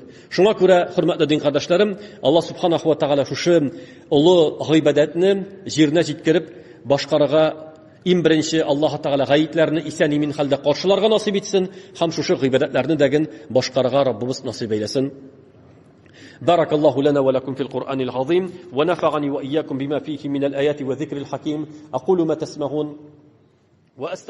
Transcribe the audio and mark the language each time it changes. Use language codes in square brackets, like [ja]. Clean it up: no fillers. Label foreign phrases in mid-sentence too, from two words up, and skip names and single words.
[tt] Шуңа күрә, хөрмәтле дин кардәшләрем, [ar] الله سبحانه وتعالى [tt] шушы улы гыйбадәтне җиренә җиткереп башкарырга иң беренче [ar] الله تعالى [tt] гаитләрне исән-имин хәлдә каршыларга насыйп итсен һәм шушы гыйбадәтләрне дәген башкарырга Раббыбыз насыйп әйләсен. [ar] بارك الله لنا ولكم في القرآن العظيم ونفعني وإياكم بما فيه من الآيات والذكر الحكيم. أقول ما تسمعون وأستغفر